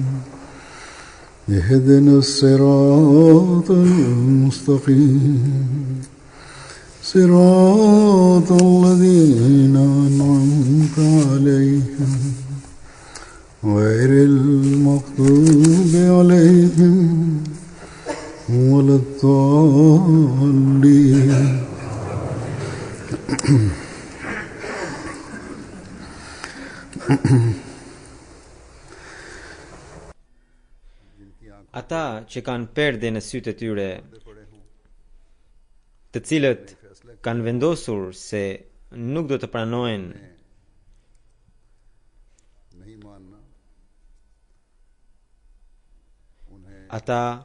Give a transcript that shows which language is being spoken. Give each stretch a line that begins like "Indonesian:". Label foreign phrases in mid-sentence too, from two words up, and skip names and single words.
Arabic: اهدنا الصراط المستقيم صراط الذين أنعمت عليهم غير المغضوب عليهم ولا الضالين.
Albanian: Ata që kanë perde në sytë e tyre, të cilët kanë vendosur se nuk do të pranojnë ata